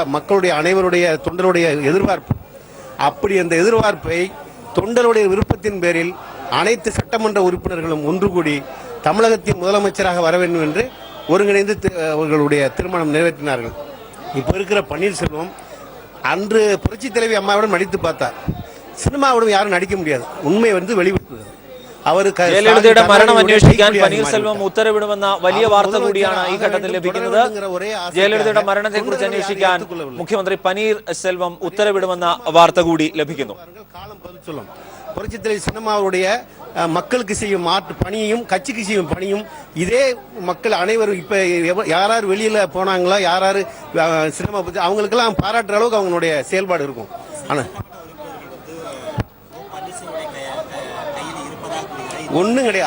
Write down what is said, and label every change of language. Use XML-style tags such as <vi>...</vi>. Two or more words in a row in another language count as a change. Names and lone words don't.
<ta>மக்களுடைய அனைவருடைய தொண்டருடைய எதிர்பார்ப்பு. அப்படி அந்த எதிர்பார்ப்பை தொண்டருடைய விருப்பத்தின் பேரில் அனைத்து சட்டமன்ற உறுப்பினர்களும் ஒன்று கூடி தமிழகத்தின் முதலமைச்சராக வர வேண்டும் என்று ஒருங்கிணைந்து அவர்களுடைய திருமணம் நிறைவேற்றினார்கள். இப்போ இருக்கிற பன்னீர்செல்வம் அன்று புரட்சி தலைவி அம்மாவுடன் நடித்து பார்த்தார். சினிமாவுடன் யாரும் நடிக்க முடியாது. உண்மை வந்து வெளிவிட்டது.</ta> <ml>ജയലളിതയുടെ മരണം അന്വേഷിക്കാൻ പനീർസെൽവം ഉത്തരവിടുമെന്ന വലിയ വാർത്ത കൂടിയാണ് ഈ ഘട്ടത്തിൽ ലഭിക്കുന്നത്. ജയലളിതയുടെ മരണത്തെക്കുറിച്ച് അന്വേഷിക്കാൻ മുഖ്യമന്ത്രി പനീർസെൽവം ഉത്തരവിടുമെന്ന വാർത്ത കൂടി ലഭിക്കുന്നു.</ml> <ta>புரட்சி தலைவி சின்னம்மாவுடைய மக்களுக்கு செய்யும் பணியையும் கட்சிக்கு செய்யும் பணியும் இதே மக்கள் அனைவரும் இப்ப யாராரு வெளியில போனாங்களோ யாராரு சினிமா பத்தி அவங்களுக்கெல்லாம் பாராட்டுற அளவுக்கு அவங்களுடைய செயல்பாடு இருக்கும். ஆனா ஒண்ணும் கிடையாது.</ta>